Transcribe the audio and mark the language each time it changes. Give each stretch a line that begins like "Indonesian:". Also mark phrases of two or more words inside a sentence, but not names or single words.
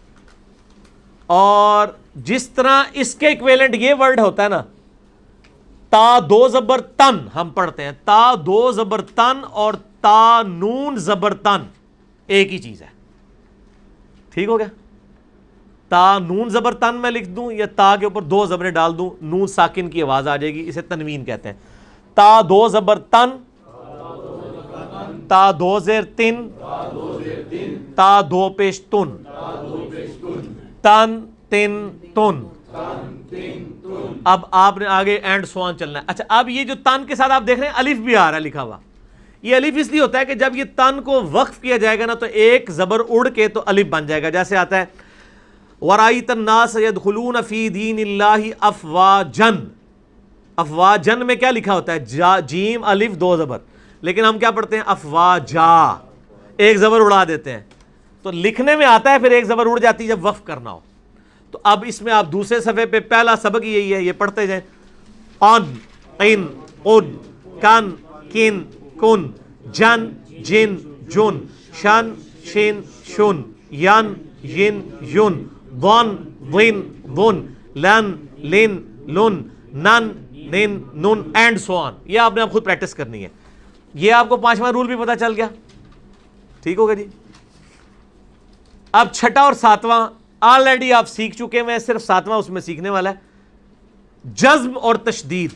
Urdu: اور جس طرح اس کے ایکویلنٹ یہ ورڈ ہوتا ہے نا، تا دو زبر تن ہم پڑھتے ہیں، تا دو زبر تن اور تا نون زبر تن ایک ہی چیز ہے. ٹھیک ہو گیا؟ تا نون زبر تن میں لکھ دوں یا تا کے اوپر دو زبریں ڈال دوں، نون ساکن کی آواز آ جائے گی، اسے تنوین کہتے ہیں. تا دو زبر تن، تا دو زیر تن، تا دو پیش تن، تن تن تن. اب آپ نے آگے
English: and so on
Urdu: چلنا ہے. اچھا اب یہ جو تن کے ساتھ آپ دیکھ رہے ہیں الف بھی آ رہا ہے لکھا ہوا. یہ الف اس لیے ہوتا ہے کہ جب یہ تن کو وقف کیا جائے گا نا تو ایک زبر اڑ کے تو الف بن جائے گا. جیسے آتا ہے
Arabic: وَرَأَيْتَ النَّاسَ يَدْخُلُونَ فِي دِينِ اللَّهِ أَفْوَاجًا.
Urdu: افواجن میں کیا لکھا ہوتا ہے؟ جیم الف دو زبر، لیکن ہم کیا پڑھتے ہیں؟ افواجا، ایک زبر اڑا دیتے ہیں. تو لکھنے میں آتا ہے پھر ایک زبر اڑ جاتی ہے جب وقف کرنا ہو. تو اب اس میں آپ دوسرے صفحے پہ پہلا سبق یہی ہے، یہ پڑھتے جائیں. ان ان ان کن کن کن جن جن جن شن شن شن ین ین یون ون ون ون لن لن لن نن نن نن
English: and so on.
Urdu: یہ آپ نے اب خود پریکٹس کرنی ہے. یہ آپ کو پانچواں رول بھی پتا چل گیا. ٹھیک ہوگا جی. اب چھٹا اور ساتواں آلریڈی آپ سیکھ چکے ہیں، صرف ساتواں اس میں سیکھنے والا ہے. جزم اور تشدید.